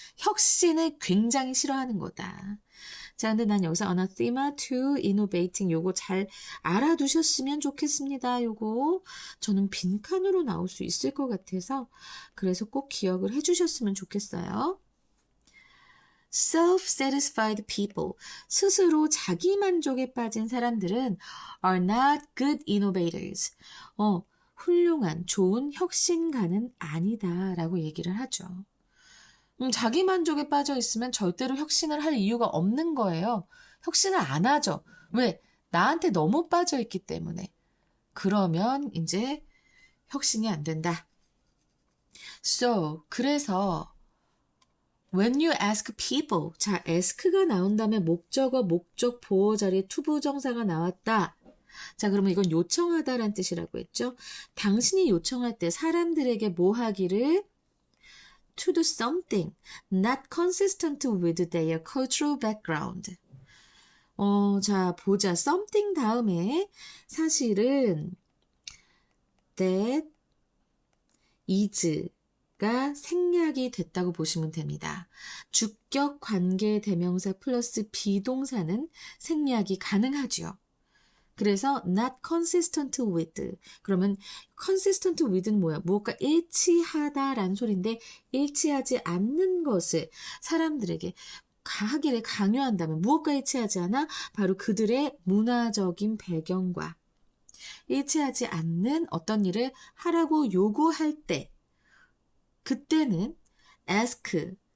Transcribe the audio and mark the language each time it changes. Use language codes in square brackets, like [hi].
[ko] 혁신을 굉장히 싫어하는 거다. 자, 근데 난 여기서 [en] anathema to innovating [ko] 요거 잘 알아두셨으면 좋겠습니다. 요거 저는 빈칸으로 나올 수 있을 것 같아서 그래서 꼭 기억을 해주셨으면 좋겠어요. [en] Self-satisfied people, [ko] 스스로 자기만족에 빠진 사람들은 [en] are not good innovators. [ko] 훌륭한, 좋은 혁신가는 아니다 라고 얘기를 하죠. 자기만족에 빠져 있으면 절대로 혁신을 할 이유가 없는 거예요. 혁신을 안 하죠. 왜? 나한테 너무 빠져 있기 때문에. 그러면 이제 혁신이 안 된다. [en] So, [ko] 그래서 [en] when you ask people, [ko] 자, ask가 나온 다음에 목적어, 목적, 보어 자리에 투부정사가 나왔다. 자, 그러면 이건 요청하다란 뜻이라고 했죠. 당신이 요청할 때 사람들에게 뭐 하기를 [en] to do something not consistent with their cultural background. [ko] 자, 보자. something 다음에 사실은 [en] that is [ko] 가 생략이 됐다고 보시면 됩니다. 주격 관계 대명사 플러스 비동사는 생략이 가능하죠. 그래서 [en] not consistent with. [ko] 그러면 [en] consistent with [ko] 는 뭐야? 무엇과 일치하다라는 소리인데 일치하지 않는 것을 사람들에게 하기를 강요한다면 무엇과 일치하지 않아? 바로 그들의 문화적인 배경과 일치하지 않는 어떤 일을 하라고 요구할 때 그때는 ask.